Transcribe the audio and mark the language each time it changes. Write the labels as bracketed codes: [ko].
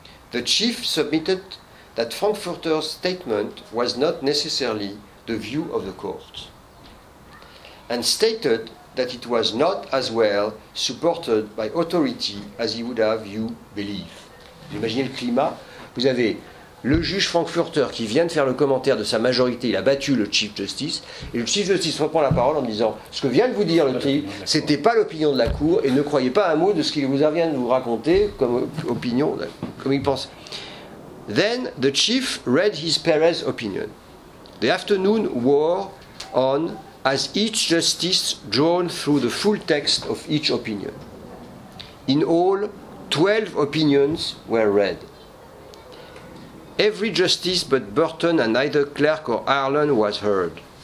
[en] The chief submitted that Frankfurter's statement was not necessarily the view of the court, and stated that it was not as well supported by authority as he would have you believe. [fr] Imaginez le climat. Vous avez le juge Frankfurter qui vient de faire le commentaire de sa majorité, il a battu le Chief Justice, et le Chief Justice reprend la parole en disant ce que vient de vous dire le Chief, c'était pas l'opinion de la Cour, et ne croyez pas un mot de ce qu'il vous vient de vous raconter comme opinion, comme il pense. [en] Then the Chief read his Perez opinion. The afternoon wore on as each justice drawn through the full text of each opinion. In all, 12 opinions were read. Every justice but Burton and either Clerk or Ireland was heard.